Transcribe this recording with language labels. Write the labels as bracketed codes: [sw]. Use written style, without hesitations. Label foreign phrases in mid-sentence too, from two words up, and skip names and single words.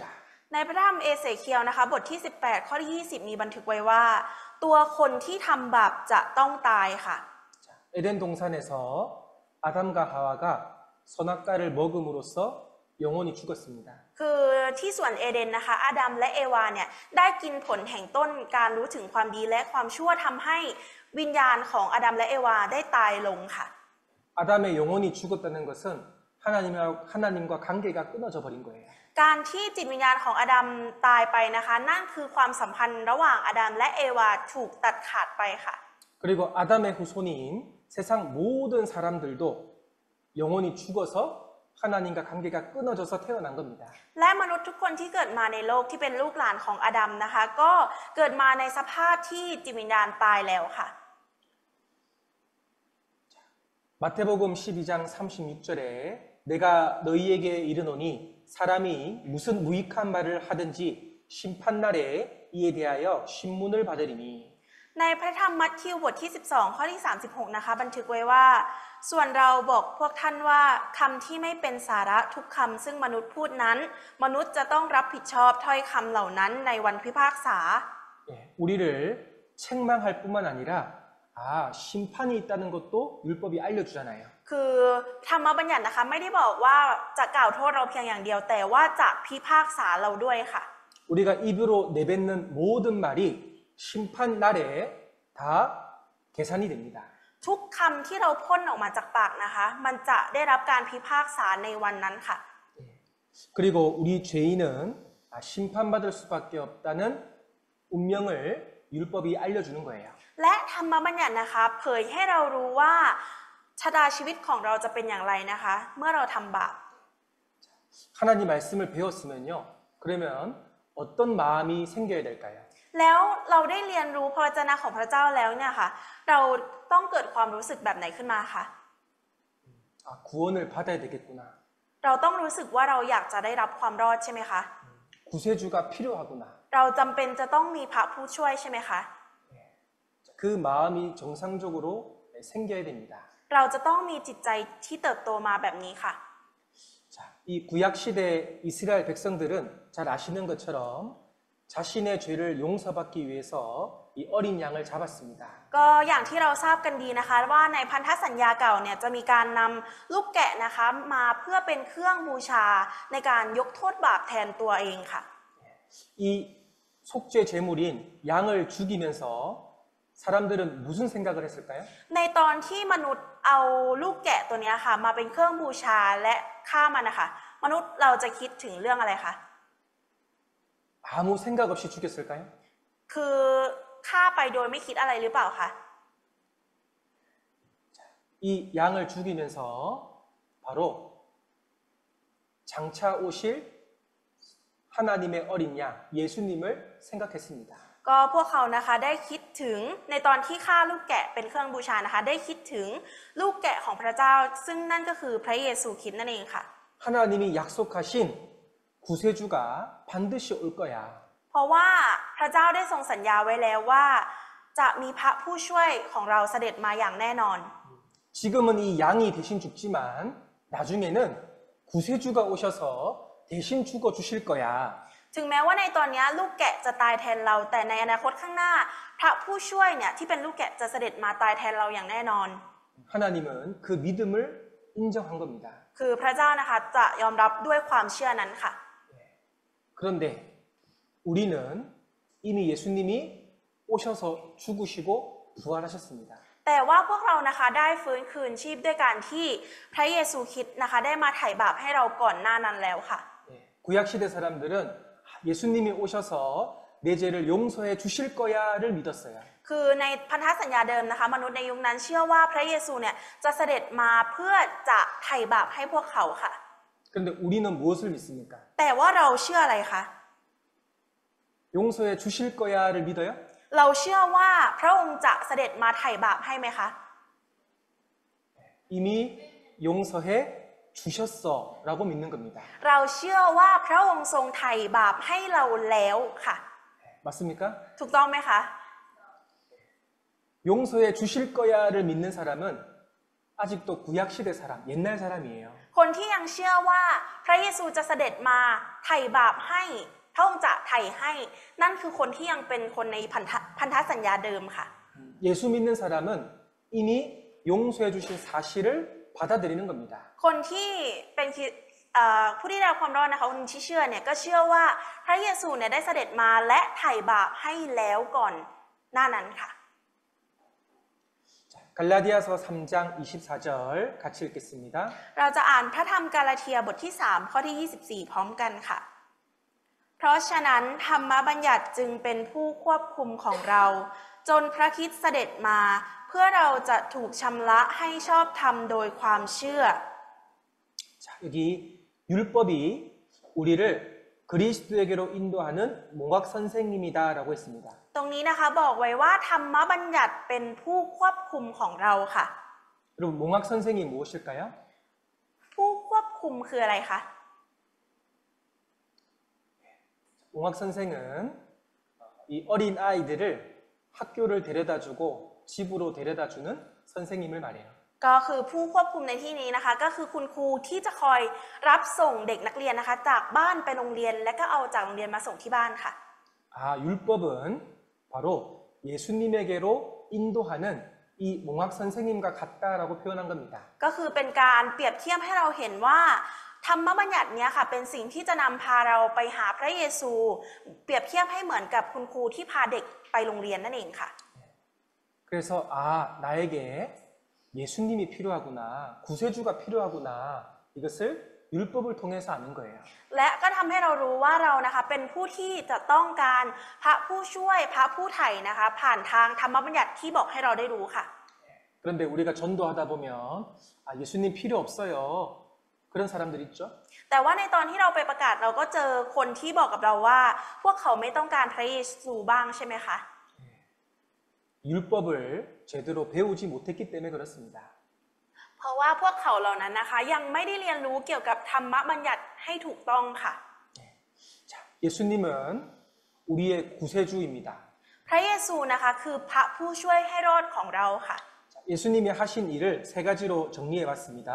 [th] ในพระธรรมเอเสเคียลนะคะบทที่18ข้อที่20มีบันทึกไว้ว่าตัวคนที่ทำบาปจะต้องตายค่ะ [ko] 에덴 동산에서 아담과 하와가 선악과를 먹음으로써 영혼이 죽었습니다. [th] คือที่สวนเอเดนนะคะอาดัมและเอวาเนี่ยได้กินผลแห่งต้นการรู้ถึงความดีและความชั่วทำให้วิญญาณของอาดัมและเอวาได้ตายลงค่ะ [ko] 아담의 영혼이 죽었다는 것은 하나님과 관계가 끊어져 버린 거예요. [th] การที่จิตวิญญาณของอาดัมตายไปนะคะนั่นคือความสัมพันธ์ระหว่างอาดัมและเอวาถูกตัดขาดไปค่ะ [ko] 그리고 아담의 후손인 세상 모든 사람들도 영혼이 죽어서 하나님과 관계가 끊어져서 태어난 겁니다. [th] และมนุษย์ทุกคนที่เกิดมาในโลกที่เป็นลูกหลานของอาดัมนะคะก็เกิดมาในสภาพที่จิตวิญญาณตายแล้วค่ะ [ko] 마태복음 12장 36절에 내가 너희에게 이르노니 사람이 무슨 무익한 말을 하든지 심판날에 이에 대하여 신문을 받으리니 [th] ในพระธรรมมัทธิวบทที่12ข้อที่36นะคะบันทึกไว้ว่าส่วนเราบอกพวกท่านว่าคำที่ไม่เป็นสาระทุกคำซึ่งมนุษย์พูดนั้นมนุษย์จะต้องรับผิดชอบถ้อยคำเหล่านั้นในวันพิพากษา [ko] 우리를 책망할 뿐만 아니라 심판이 있다는 것도 율법이 알려주잖아요. [th] คือธรรมบัญญัตินะคะไม่ได้บอกว่าจะกล่าวโทษเราเพียงอย่างเดียวแต่ว่าจะพิพากษาเราด้วยค่ะ [ko] 우리가 입으로 내뱉는 모든 말이 심판 날에 다 계산이 됩니다. [th] ทุกคำที่เราพ่นออกมาจากปากนะคะมันจะได้รับการพิพากษาในวันนั้นค่ะ [ko] 그리고 우리 죄인은 심판받을 수밖에 없다는 운명을 율법이 알려주는 거예요. [th] และธรรมบัญญัตินะคะเผยให้เรารู้ว่าชะตาชีวิตของเราจะเป็นอย่างไรนะคะเมื่อเราทำบาป [ko] 하나님 말씀을 배웠으면요. 그러면 어떤 마음이 생겨야 될까요? [th] แล้วเราได้เรียนรู้พระวจนะของพระเจ้าแล้วเนี่ยค่ะเราต้องเกิดความรู้สึกแบบไหนขึ้นมาคะ [ko] 구원을 받아야 되겠구나. [th] เราต้องรู้สึกว่าเราอยากจะได้รับความรอดใช่ไหมคะ [ko] 구세주가 필요하구나. [th] เราจำเป็นจะต้องมีพระผู้ช่วยใช่ไหมคะ [ko] 그 마음이 정상적으로 생겨야 됩니다. [th] เราจะต้องมีจิตใจที่เติบโตมาแบบนี้ค่ะ [ko] 자, 이 구약 시대 이스라엘 백성들은 잘 아시는 것처럼 자신의 죄를 용서받기 위해서 이 어린 양을 잡았습니다. [th] ก็อย่างที่เราทราบกันดีนะคะว่าในพันธสัญญาเก่าเนี่ยจะมีการนำลูกแกะนะคะมาเพื่อเป็นเครื่องบูชาในการยกโทษบาปแทนตัวเองค่ะ [ko] 이 속죄 제물인 양을 죽이면서 사람들은 무슨 생각을 했을까요? [th] ในตอนที่มนุษย์เอาลูกแกะตัวนี้ค่ะมาเป็นเครื่องบูชาและฆ่ามันนะคะมนุษย์เราจะคิดถึงเรื่องอะไรคะ [ko] 아무 생각 없이 죽였을까요? [th] คือฆ่าไปโดยไม่คิดอะไรหรือเปล่าคะ [ko] 이 양을 죽이면서 바로 장차 오실 하나님의 어린 양 예수님을 생각했습니다. [th] ก็พวกเขานะคะได้คิดถึงในตอนที่ฆ่าลูกแกะเป็นเครื่องบูชานะคะได้คิดถึงลูกแกะของพระเจ้าซึ่งนั่นก็คือพระเยซูคริสต์นั่นเองค่ะ [ko] 하나님이 약속하신 구세주가 반드시 올 거야. [th] เพราะว่าพระเจ้าได้ทรงสัญญาไว้แล้วว่าจะมีพระผู้ช่วยของเราเสด็จมาอย่างแน่นอน [ko] 지금은 이 양이 대신 죽지만 나중에는 구세주가 오셔서 대신 죽어 주실 거야. [th] ถึงแม้ว่าในตอนนี้ลูกแกะจะตายแทนเราแต่ในอนาคตข้างหน้าพระผู้ช่วยเนี่ยที่เป็นลูกแกะจะเสด็จมาตายแทนเราอย่างแน่นอน [ko] 하나님은 그 믿음을 인정한 겁니다. [th] คือพระเจ้านะคะจะยอมรับด้วยความเชื่อนั้นค่ะ [ko] 그런데 우리는 이미 예수님이 오셔서 죽으시고 부활하셨습니다. [th] แต่ว่าพวกเรานะคะได้ฟื้นคืนชีพด้วยการที่พระเยซูคริสต์นะคะได้มาไถ่บาปให้เราก่อนหน้านั้นแล้วค่ะ [ko] 구약 시대 사람들은 예수님이 오셔서 내 죄를 용서해 주실 거야를 믿었어요. [th] คือในพันธสัญญาเดิมนะคะมนุษย์ในยุคนั้นเชื่อว่าพระเยซูเนี่ยจะเสด็จมาเพื่อจะไถ่บาปให้พวกเขาค่ะ [ko] 그런데 우리는 무엇을 믿습니까? [th] แต่ว่าเราเชื่ออะไรคะ [ko] 용서해 주실 거야를 믿어요? [th] เราเชื่อว่าพระองค์จะเสด็จมาไถ่บาปให้ไหมคะ [ko] 이미 용서해 주셨어라고 믿는 겁니다. [th] เราเชื่อว่าพระองค์ทรงไถ่บาปให้เราแล้วค่ะ [ko] 맞습니까? [th] ถูกต้องไหมคะ [ko] 용서해 주실 거야를 믿는 사람은 아직도 구약 시대 사람, 옛날 사람이에요. [th] คนที่ยังเชื่อว่าพระเยซูจะเสด็จมาไถ่บาปให้พระองค์จะไถ่ให้นั่นคือคนที่ยังเป็นคนในพันธสัญญาเดิมค่ะ [ko] 예수 믿는 사람은 이미 용서해 주신 사실을 받아들이는 겁니다. [th] คนที่เป็นผู้ที่ได้รับความรอดนะคะคนที่เชื่อเนี่ยก็เชื่อว่าพระเยซูเนี่ยได้เสด็จมาและไถ่บาปให้แล้วก่อนหน้านั้นค่ะ [ko] 갈라디아서 3장 24절 같이 읽겠습니다. [th] เราจะอ่านพระธรรมกาลาเทียบทที่3ข้อที่24พร้อมกันค่ะเพราะฉะนั้นธรรมบัญญัติจึงเป็นผู้ควบคุมของเรา จนพระคริสต์เสด็จมา เพื่อเราจะถูกชำระให้ชอบธรรมโดยความเชื่อ [ko] 자, 여기 율법이 우리를 그리스도에게로 인도하는 몽학 선생님이다라고 했습니다. [th] ตรงนี้นะคะบอกไว้ว่าธรรมบัญญัติเป็นผู้ควบคุมของเราค่ะ [ko] 여러분 몽학 선생이 무엇일까요? [th] ผู้ควบคุมคืออะไรคะ [ko] 몽학 선생은 이 어린 아이들을 학교를 데려다주고 집으로 데려다주는 선생님을 말해요. [th] ก็คือผู้ควบคุมในที่นี้นะคะก็คือคุณครูที่จะคอยรับส่งเด็กนักเรียนนะคะจากบ้านไปโรงเรียนและก็เอาจากโรงเรียนมาส่งที่บ้านค่ะ [ko] 아, 율법은 바로 예수님에게로 인도하는 이 몽학 선생님과 같다라고 표현한 겁니다. [th] ก็คือเป็นการเปรียบเทียบให้เราเห็นว่าธรรมบัญญัติเนี้ยค่ะเป็นสิ่งที่จะนำพาเราไปหาพระเยซู เปรียบเทียบให้เหมือนกับคุณครูที่พาเด็กไปโรงเรียนนั่นเองค่ะ [ko] 그래서 아, 나에게 예수님이 필요하구나, 구세주가 필요하구나, 이것을 율법을 통해서 아는 거예요. [th] และก็ทำให้เรารู้ว่าเรานะคะเป็นผู้ที่จะต้องการพระผู้ช่วยพระผู้ไถ่นะคะผ่านทางธรรมบัญญัติที่บอกให้เราได้รู้ค่ะ [ko] 그런데 우리가 전도하다 보면 아, 예수님 필요 없어요. 그런 사람들 있죠? [th] แต่ว่าในตอนที่เราไปประกาศเราก็เจอคนที่บอกกับเราว่าพวกเขาไม่ต้องการพระเยซูบ้างใช่ไหมคะ [ko] 율법을 제대로 배우지 못했기 때문에 그렇습니다. [th] เพราะว่าพวกเขาเหล่านั้นนะคะยังไม่ได้เรียนรู้เกี่ยวกับธรรมบัญญัติให้ถูกต้องค่ะ [ko] 자, 예수님은 우리의 구세주입니다. [th] พระเยซูนะคะคือพระผู้ช่วยให้รอดของเราค่ะ [ko] 자, 예수님이 하신 일을 세 가지로 정리해 봤습니다.